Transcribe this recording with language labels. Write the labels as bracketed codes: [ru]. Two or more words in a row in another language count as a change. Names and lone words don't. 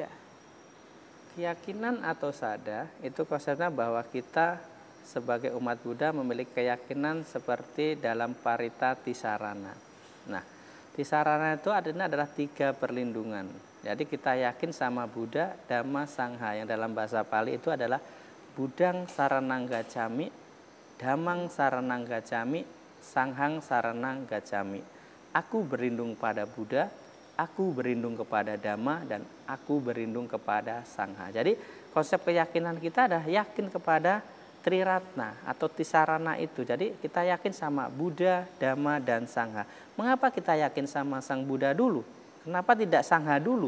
[id] Keyakinan atau sada itu konsepnya bahwa kita sebagai umat Buddha memiliki keyakinan seperti dalam Parita Tisarana. Nah, Tisarana itu adalah 3 perlindungan. Jadi kita yakin sama Buddha, Dhamma, Sangha yang dalam bahasa Pali itu adalah [pi] Buddhang saranang gacami, Dhammang saranang gacami, Sanghang saranang gacami. [id] Aku berlindung pada Buddha, aku berlindung kepada Dhamma, dan aku berlindung kepada Sangha. Jadi konsep keyakinan kita adalah yakin kepada Triratna atau Tisarana itu. Jadi kita yakin sama Buddha, Dhamma, dan Sangha. Mengapa kita yakin sama Sang Buddha dulu? Kenapa tidak Sangha dulu?